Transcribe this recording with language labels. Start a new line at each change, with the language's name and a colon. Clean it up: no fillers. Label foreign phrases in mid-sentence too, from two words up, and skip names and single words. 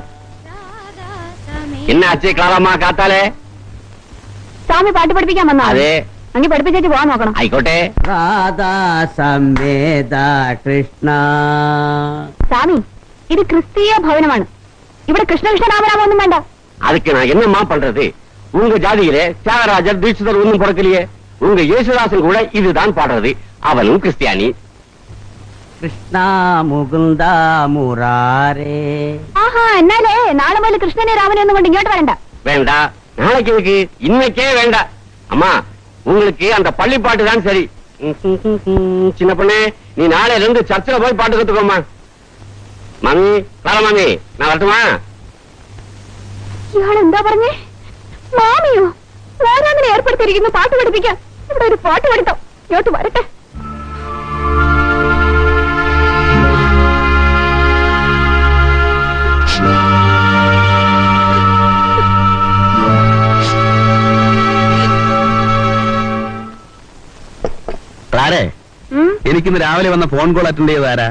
Malayalam: എന്നാ അച്ഛേ ക്ലാറമ്മ കാത്താലേ? സ്വാമി പാട്ട് പഠിപ്പിക്കാൻ വന്നാ? അതെ. അങ്ങ് പഠിപ്പിച്ചേച്ച് പോവാൻ നോക്കണം. ആയിക്കോട്ടെ. രാധാ സംവേദ കൃഷ്ണ. സ്വാമി, ഇത് ക്രിസ്തീയ ഭവനമാണ്. ഇവിടെ കൃഷ്ണകൃഷ്ണ രാമരാമൊന്നും വേണ്ട.
Tamil: அதுக்கு நான் என்னம்மா பண்றது? உங்க ஜாதியிலே தியாகராஜர் தீட்சிதர் ஒன்னும் பிறக்கலையே. உங்க യേശുദാസൻ கூட இதுதான் பாடுறது. அவனும் கிறிஸ்டியானி.
Malayalam: കൃഷ്ണ മുകുന്ദ മുരാരേ. ആഹാ, എന്നാലേ നാളെ മുതൽ കൃഷ്ണനെ രാമനെ ഒന്നും കൊണ്ട് ഇങ്ങോട്ട് വരണ്ട.
Tamil: வேண்டா, நாளைக்கு இருக்கு, இன்னைக்கே வேண்டாம். அம்மா, உங்களுக்கு அந்த பள்ளி பாட்டு தான் சரி. சின்ன பொண்ணே, நீ நாளையில இருந்து சர்ச்சில் போய் பாட்டு கத்துக்கோமா. மாமி,
Malayalam: ക്ലാര മാമി,
Tamil: நான் வரட்டுமா?
Malayalam: ഇയാൾ എന്താ പറഞ്ഞേ? മാമിയോ? ഓരോന്നിനെ ഏർപ്പെടുത്തിയിരിക്കുന്നു പാട്ട് പഠിപ്പിക്കാൻ. ഇവിടെ ഒരു പാട്ട് പഠിത്തം. ഇങ്ങോട്ട് വരട്ടെ. ക്ലാരേ, എനിക്കിന്ന് രാവിലെ വന്ന ഫോൺ കോൾ അറ്റൻഡ് ചെയ്ത് ആരാ?